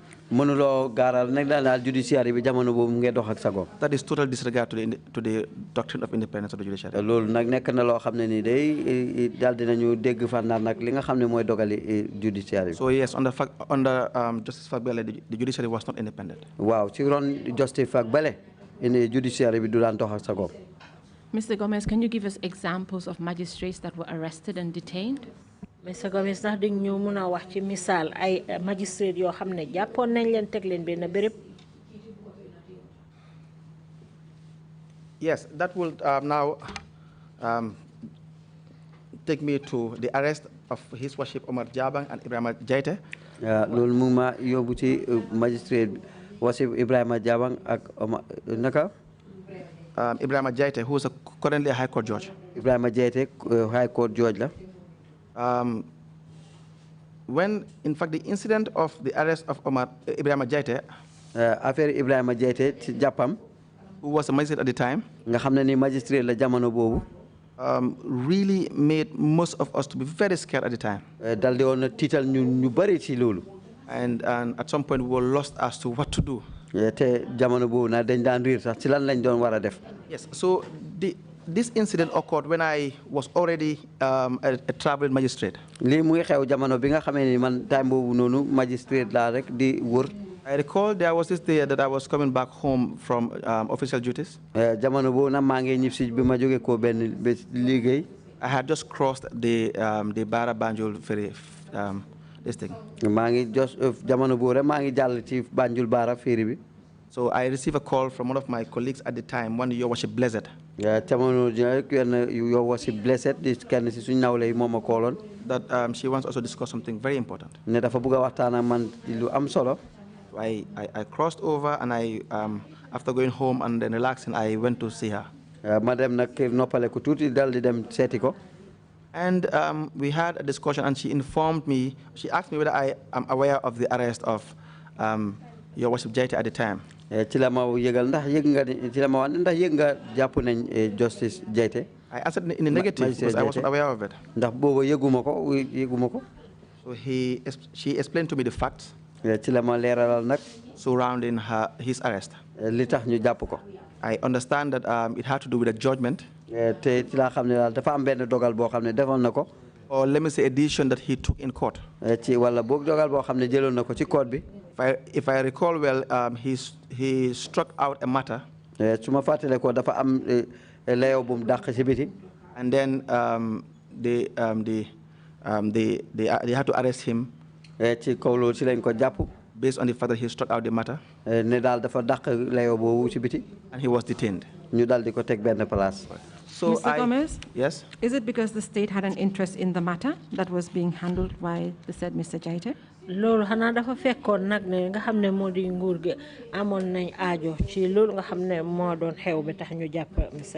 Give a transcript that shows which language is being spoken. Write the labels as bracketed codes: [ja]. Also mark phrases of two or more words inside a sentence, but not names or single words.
[wo] mënuloo gaaral nag daal judiciary bi jamono boobu mu ngi dox ak sago. [en] That is total disregard to the doctrine of independence of the judiciary. [wo] loolu nag nekk na loo xam ne ni day daal dinañu dégg fànnaar nag li nga xam ne mooy dogali judiciary. [en] So yes, under Justice Fagbele, the judiciary was not independent. [wo] waaw ci ron Justice Fagbele in judiciary bi du daan dox ak sago. [en] Mr. Gomez, can you give us examples of magistrates that were arrested and detained? Mr. Gomez, [wo] ndax di ñu mun a wax ci misaal ay magistrate yoo xam ne jàppoon nañ leen teg leen benn béréb. [en] Yes, that will now take me to the arrest of His Worship Omar Jabang and Ibrahima Jaite. [wo] loolu mu ma yóbbu ci magistrate Worship Ibrahima Jabang ak Omar naka. [en] Ibrahima Jaite, who is currently a High Court judge. [wo] Ibrahima Jaite High Court judge la. [en] When, in fact, the incident of the arrest of Ibrahima Jaite, [wo] affaire Ibrahima Jaite ci jàppam, [en] who was a magistrate at the time, [wo] nga xam ne ni magistrate la jamono boobu, [en] really made most of us to be very scared at the time. [wo] dal di woon tiital ñu bari ci loolu. [en] And at some point we were lost as to what to do. [wo] te jamono boobu na dañ daan riir sax ci lan lañ doon war a def. [en] Yes, so this incident occurred when I was already a traveling magistrate. [wo] lii muy xew jamono bi nga xamee ni man time boobu noonu magistrate laa rek di wër. [en] I recall there was this day that I was coming back home from official duties. [wo] jamono boobu nag maa ngi ñib si bi ma jóge ko benn bés liggéey. [en] I had just crossed the Barra Banjul ferry, this thing. [wo] maa ngi jamono boobu rek maa ngi jàll ci Banjul Barra ferry bi. [en] So I received a call from one of my colleagues at the time, one Your Worship Blessed. [wo] jamono Your Worship Blessed di kenn si suñu nawle yi moom a kooloon. [en] That she wants also to discuss something very important. [wo] ne dafa bëgg a waxtaan ak man lu am solo. [en] I crossed over and after going home and then relaxing, I went to see her. [wo] ma dem nag noppale ko tuuti dal di dem seeti ko. [en] And we had a discussion, and she informed me. She asked me whether I am aware of the arrest of Your Worship Jaite at the time. [wo] ci la ma yëgal ndax yëg nga ci la ma wax ndax yëg nga jàpp nañ Justice Jaite. [en] I answered in the negative because I wasn't aware of it. [wo] ndax booba yëguma ko. [en] So she explained to me the facts. [wo] ci la ma leeralal nag. [en] surrounding his arrest. [wo] li tax ñu jàpp ko. [en] I understand that it had to do with a judgment. [wo] te ci laa xam ne daal dafa am benn dogal boo xam ne defoon na ko. [en] Or let me say a decision that he took in court. [wo] ci wala boog dogal boo xam ne jëloon na ko ci court bi. [en] If I recall well, he struck out a matter. [wo] su ma fàttale ko dafa am layoo bu mu dàq ci biti. [en] And then they had to arrest him. [wo] ci kaw loolu ci lañ ko jàpp. [en] Based on the fact that he struck out the matter. [wo] ne daal dafa dàq layoo boobu ci biti. [en] And he was detained. [wo] ñu daal di ko teg benn place. [en] So Mr. Gomez? Yes? Is it because the state had an interest in the matter that was being handled by the said Mr. Jaite? [wo] loolu xanaa dafa fekkoon nag ne nga xam ne moo di nguur gi amoon nañ aajo ci loolu nga xam ne moo doon xew bi tax ñu jàpp Mr.